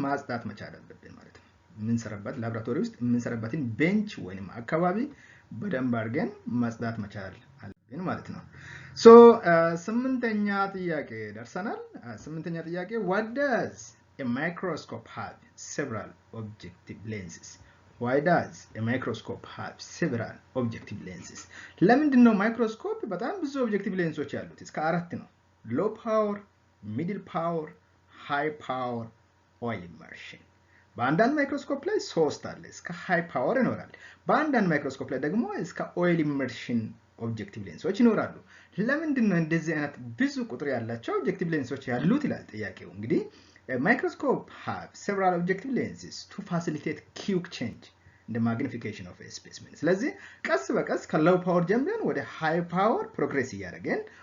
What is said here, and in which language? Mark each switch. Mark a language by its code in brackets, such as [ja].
[am] ማጽዳት መቻል አለብን ማለት ነው። የምንሰራበት ላብራቶሪ ውስጥ የምንሰራበትን ቤንች ወይንም አካባቢ በደንብ አድርገን ማጽዳት መቻል አለብን ማለት ነው። so ስምንተኛ ጥያቄ ደርሰናል። ስምንተኛ ጥያቄ [en] what does a microscope have several objective lenses? Why does a microscope have several objective lenses? [am] ለምንድን ነው ማይክሮስኮፕ በጣም ብዙ ኦብጀክቲቭ ሌንሶች ያሉት? እስከ 4 ነው። low power, middle power, high power, oil immersion። በአንዳንድ ማይክሮስኮፕ ላይ 3 አለ፣ እስከ high power ይኖራል። በአንዳንድ ማይክሮስኮፕ ላይ ደግሞ እስከ oil immersion ኦብጀክቲቭ ሌንሶች ይኖራሉ። ለምንድን ነው እንደዚህ አይነት ብዙ ቁጥር ያላቸው ኦብጀክቲቭ ሌንሶች ያሉት ይላል ጥያቄው። እንግዲህ [en] microscope have several objective lenses to facilitate quick change in the magnification of a specimen። [am] ስለዚህ ቀስ በቀስ ከሎው ፓወር ጀምረን ወደ ሃይ ፓወር ፕሮግሬስ እያደረገን